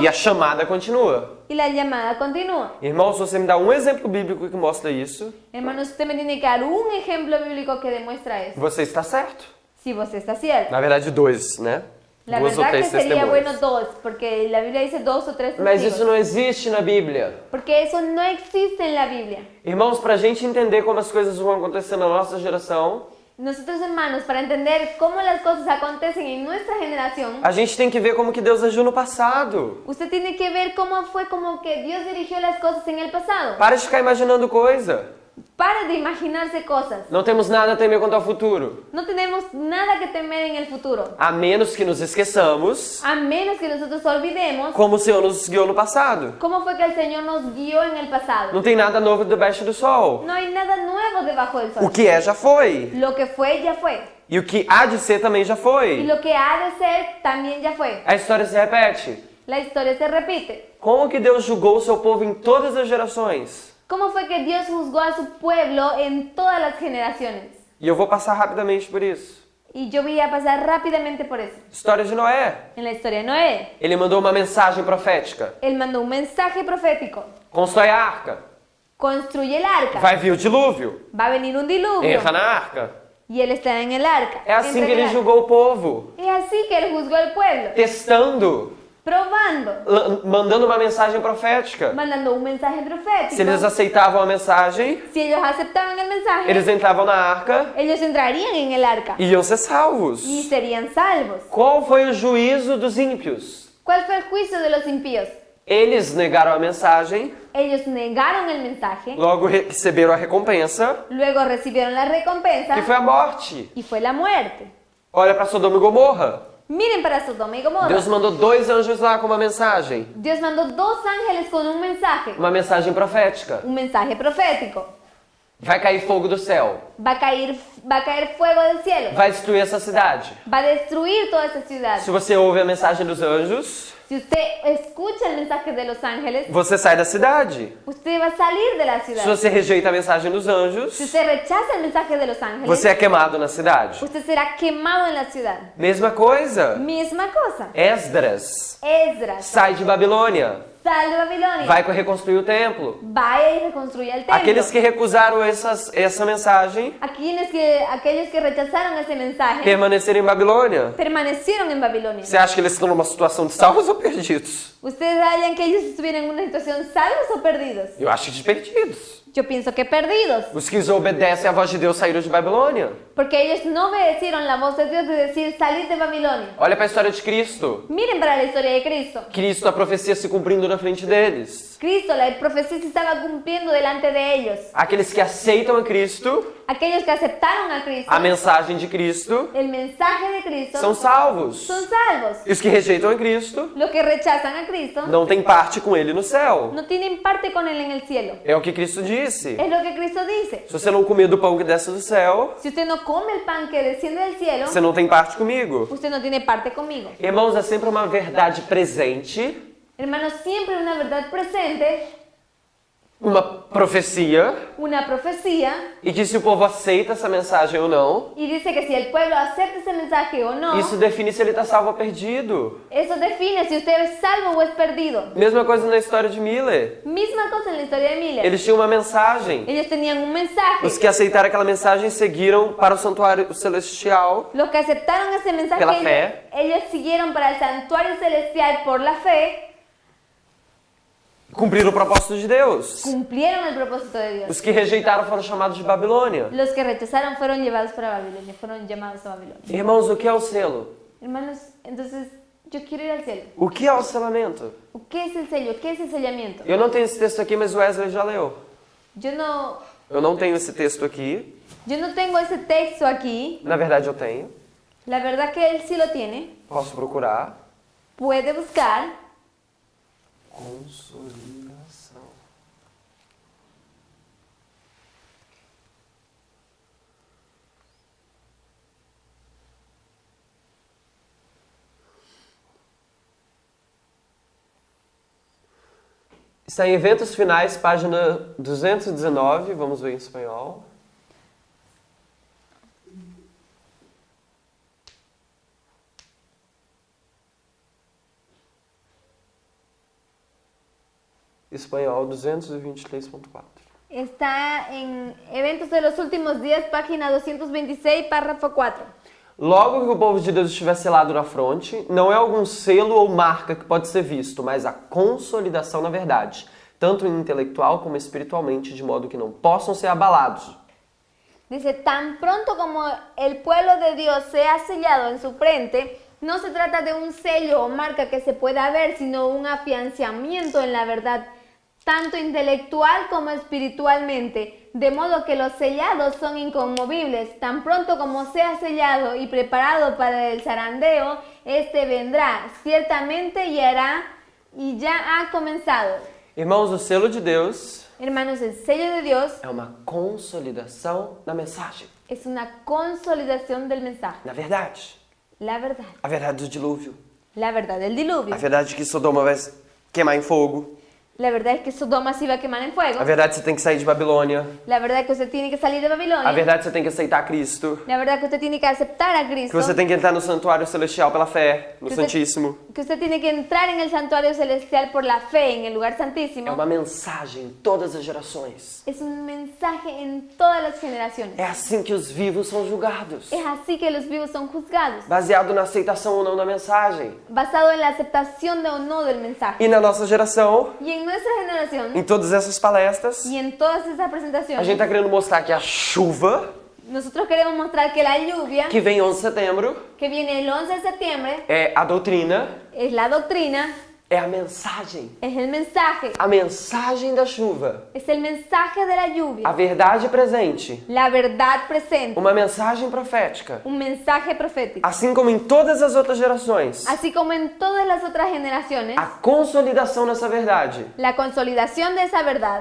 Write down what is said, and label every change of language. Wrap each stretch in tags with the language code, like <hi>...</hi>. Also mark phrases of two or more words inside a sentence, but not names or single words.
<pt>e a chamada continua.</pt> <es>y la llamada continúa.</es> <pt>Irmão, se você me dá um exemplo bíblico que mostra isso,</pt> <es>Hermanos, usted me tiene que dar un ejemplo bíblico que demuestra eso.</es> <pt>você está certo.</pt> <es>Si vos está cierto.</es> <pt>Na verdade, dois, né?</pt> <es>La</es> <pt>Duas ou</pt> <es>verdad que</es> <pt>três</pt> <es>sería bueno</es> <pt>testemunhas.</pt> <es>dos, porque la Biblia dice 2 o 3</es> <pt>Mas</pt> <es>testigos.</es> <pt>isso não existe na Bíblia.</pt> <es>Porque eso no existe en la Biblia.</es> <pt>Irmãos, para a gente entender como as coisas vão acontecer na nossa geração,</pt> <es>Nosotros, hermanos, para entender cómo las cosas acontecen en nuestra generación,</es> <pt>a gente tem que ver como que Deus agiu no passado.</pt> <es>usted tiene que ver cómo fue como que Dios dirigió las cosas en el pasado.</es> <pt>Para de ficar imaginando coisa.</pt> <es>Para de imaginarse cosas.</es> <pt>Não temos nada a temer quanto ao futuro.</pt> <es>No tenemos nada que temer en el futuro.</es> <pt>A menos que nos esqueçamos</pt> <es>A menos que nosotros olvidemos</es> <pt>como o Senhor nos guiou no passado.</pt> <es>cómo fue que el Señor nos guió en el pasado.</es> <pt>Não tem nada novo debaixo do sol.</pt> <es>No hay nada nuevo debajo del</es> <pt>O</pt> <es>sol.</es> <pt>que é já foi.</pt> <es>Lo que fue, ya fue.</es> <pt>E o que há de ser também já</pt> <es>Y</es> <pt>foi.</pt> <es>lo que ha de ser, también ya fue.</es> <pt>A história se repete.</pt> <es>La historia se repite.</es> <pt>Como que Deus julgou o seu povo em todas as gerações?</pt> <es>¿Cómo fue que Dios juzgó a su pueblo en todas las generaciones?</es> <pt>E eu vou passar rapidamente por isso.</pt> <es>Y yo voy a pasar rápidamente por eso.</es> <pt>História de Noé.</pt> <es>En la historia de Noé,</es> <pt>Ele mandou uma mensagem profética.</pt> <es>él mandó un mensaje profético.</es> <pt>Constrói a arca.</pt> <es>Construye el arca.</es> <pt>Vai vir o dilúvio.</pt> <es>Va a venir un diluvio.</es> <pt>Entra na arca.</pt> <es>Y él está en el arca.</es> <pt>É assim</pt> <es>Entra</es> <pt>que</pt> <es>en el</es> <pt>ele</pt> <es>arca.</es> <pt>julgou o povo.</pt> <es>Es así que él juzgó al pueblo.</es> <pt>Testando.</pt> <es>Probando.</es> <pt>Mandando uma mensagem profética.</pt> <es>Mandando un mensaje profético.</es> <pt>Se eles aceitavam a mensagem,</pt> <es>Si ellos aceptaban el mensaje,</es> <pt>eles entravam na arca</pt> <es>ellos entrarían en el arca.</es> <pt>e iam ser salvos.</pt> <es>Y serían salvos.</es> <pt>Qual foi o juízo dos ímpios?</pt> <es>¿Cuál fue el juicio de los impíos?</es> <pt>Eles negaram a mensagem,</pt> <es>Ellos negaron el mensaje,</es> <pt>logo receberam a recompensa,</pt> <es>luego recibieron la recompensa</es> <pt>que foi a morte.</pt> <es>y fue la muerte.</es> <pt>Olha para Sodoma e Gomorra.</pt> <es>Miren para Sodoma y Gomorra.</es> <pt>Deus mandou 2 anjos lá com uma mensagem.</pt> <es>Dios mandó 2 ángeles con un</es> <pt>Uma mensagem profética.</pt> <es>mensaje profético.</es> <pt>Vai cair fogo do céu.</pt> <es>Va a caer fuego del cielo.</es> <pt>Vai destruir essa cidade.</pt> <es>Va a destruir toda esa ciudad.</es> <pt>Se você ouve a mensagem dos anjos,</pt> <es>Si usted escucha el mensaje de los ángeles,</es> <pt>você sai da cidade.</pt> <es>usted va a salir de la</es> <pt>Se</pt> <es>ciudad.</es> <pt>você rejeita a mensagem dos anjos,</pt> <es>Si usted rechaza el mensaje de los ángeles,</es> <pt>você é queimado na cidade.</pt> <es>usted será quemado en la ciudad.</es> <pt>Mesma coisa.</pt> <es>Misma cosa.</es> <pt>Esdras</pt> <es>Esdras</es> <pt>sai de Babilônia.</pt> <es>sal de Babilonia.</es> <pt>Vai reconstruir o templo.</pt> <es>Vaya y reconstruya el templo.</es> <pt>Aqueles que recusaram essa mensagem</pt> <es>Aquellos que rechazaron esse mensaje</es> <pt>permaneceram em Babilônia.</pt> <es>permanecieron en Babilonia.</es> <pt>Você acha que eles estão numa situação de salvos ou perdidos?</pt> <es>¿Ustedes hallan que ellos estuvieran en una situación salvos o perdidos?</es> <pt>Eu acho que de perdidos.</pt> <es>Yo pienso que perdidos.</es> <pt>Os que obedecem à voz de Deus saíram de Babilônia.</pt> <es>Porque ellos no obedecieron la voz de Dios de decir salir de Babilonia.</es> <pt>Olha para a história de Cristo.</pt> <es>Miren para la historia de Cristo.</es> <pt>Cristo, a profecia se cumprindo na frente deles.</pt> <es>Cristo, la profecía se estaba cumpliendo delante de ellos.</es> <pt>Aqueles que aceitam a Cristo,</pt> <es>Aquellos que aceptaron a Cristo,</es> <pt>a mensagem de Cristo,</pt> <es>el mensaje de Cristo,</es> <pt>são salvos.</pt> <es>son salvos.</es> <pt>E os que rejeitam a Cristo</pt> <es>Los que rechazan a Cristo</es> <pt>não têm parte com Ele no céu.</pt> <es>no tienen parte con Él en el cielo.</es> <pt>É o que Cristo disse.</pt> <es>Es lo que Cristo dice.</es> <pt>Se você não comer do pão que desce do céu,</pt> <es>Si usted no come el pan que desciende del cielo,</es> <pt>você não tem parte comigo.</pt> <es>usted no tiene parte conmigo.</es> <pt>Irmãos, é sempre uma verdade presente,</pt> <es>Hermanos, siempre una verdad presente,</es> <pt>uma profecia,</pt> <es>una profecía,</es> <pt>e que se o povo aceita essa mensagem ou não,</pt> <es>y dice que si el pueblo acepta ese mensaje o no,</es> <pt>isso define se ele está salvo ou perdido.</pt> <es>eso define si usted es salvo o es perdido.</es> <pt>Mesma coisa na história de Miller.</pt> <es>Misma cosa en la historia de Miller.</es> <pt>Eles tinham uma mensagem.</pt> <es>Ellos tenían un mensaje.</es> <pt>Os que aceitaram aquela mensagem seguiram para o santuário celestial</pt> <es>Los que aceptaron ese mensaje,</es> <pt>Pela fe.</pt> <es>ellos siguieron para el santuario celestial por la fe</es> <pt>Cumpriram o propósito de Deus.</pt> <es>cumplieron el propósito de Dios.</es> <pt>Os que rejeitaram foram chamados de Babilônia.</pt> <es>Los que rechazaron fueron llevados para Babilonia, fueron llamados a Babilonia.</es> <pt>Irmãos, o que é o selo?</pt> <es>Hermanos, entonces yo quiero ir al cielo.</es> <pt>O que é o selamento?</pt> <es>¿Qué es el sello? ¿Qué es el sellamiento?</es> <pt>Eu não tenho esse texto aqui, mas o Wesley já leu.</pt> <es>Yo no</es> <pt>tenho esse texto aqui.</pt> <es>tengo ese texto aquí.</es> <pt>Na verdade, eu tenho.</pt> <es>La verdad que él sí lo tiene.</es> <pt>Posso procurar.</pt> <es>Puede buscar.</es> <pt>Consolidação. Está em Eventos Finais, página 219. Vamos ver em espanhol. Espanhol 223.4.</pt> <es>Está en Eventos de los Últimos Días, página 226, párrafo 4.</es> <pt>Logo que o povo de Deus estiver selado na fronte, não é algum selo ou marca que pode ser visto, mas a consolidação na verdade, tanto intelectual como espiritualmente, de modo que não possam ser abalados.</pt> <es>Dice, tan pronto como el pueblo de Dios sea sellado en su frente, no se trata de un sello o marca que se pueda ver, sino un afianzamiento en la verdad, tanto intelectual como espiritualmente, de modo que los sellados son inconmovibles. Tan pronto como sea sellado y preparado para el zarandeo, este vendrá, ciertamente y hará, y ya ha comenzado.</es> <pt>Irmãos, o selo de Deus</pt> <es>Hermanos, el sello de Dios</es> <pt>é uma consolidação da mensagem,</pt> <es>es una consolidación del mensaje,</es> <pt>na verdade.</pt> <es>la verdad.</es> <pt>A verdade do dilúvio,</pt> <es>La verdad del diluvio.</es> <pt>a verdade que Sodoma vai queimar em fogo,</pt> <es>La verdad es que Sodoma se iba a quemar en fuego.</es> <pt>a verdade que você tem que sair de Babilônia,</pt> <es>La verdad es que usted tiene que salir de Babilonia.</es> <pt>a verdade que você tem que aceitar Cristo,</pt> <es>La verdad es que usted tiene que aceptar a Cristo.</es> <pt>que você tem que entrar no santuário celestial pela fé, no Que você- Santíssimo.</pt> <es>Que usted tiene que entrar en el santuario celestial por la fe en el lugar santísimo.</es> <pt>É uma mensagem em todas as gerações.</pt> <es>Es un mensaje en todas las generaciones.</es> <pt>É assim que os vivos são julgados,</pt> <es>Es así que los vivos son juzgados,</es> <pt>baseado na aceitação ou não da mensagem.</pt> <es>basado en la aceptación de o no del mensaje.</es> <pt>E na nossa geração,</pt> <es>Y en nuestra generación,</es> <pt>em todas essas palestras,</pt> <es>y en todas esas</es> <pt>a</pt> <es>presentaciones,</es> <pt>gente está querendo mostrar que a chuva</pt> <es>nosotros queremos mostrar que la lluvia</es> <pt>que vem 11 de setembro</pt> <es>que viene el 11 de septiembre</es> <pt>é a doutrina,</pt> <es>es la doctrina,</es> <pt>é a mensagem.</pt> <es>es el mensaje,</es> <pt>A mensagem da chuva,</pt> <es>es el mensaje de la</es> <pt>a</pt> <es>lluvia,</es> <pt>verdade presente,</pt> <es>la verdad presente,</es> <pt>uma mensagem profética.</pt> <es>un mensaje profético.</es> <pt>Assim como em todas as outras gerações,</pt> <es>Así como en todas las otras generaciones,</es> <pt>a consolidação dessa verdade</pt> <es>la consolidación de esa verdad</es>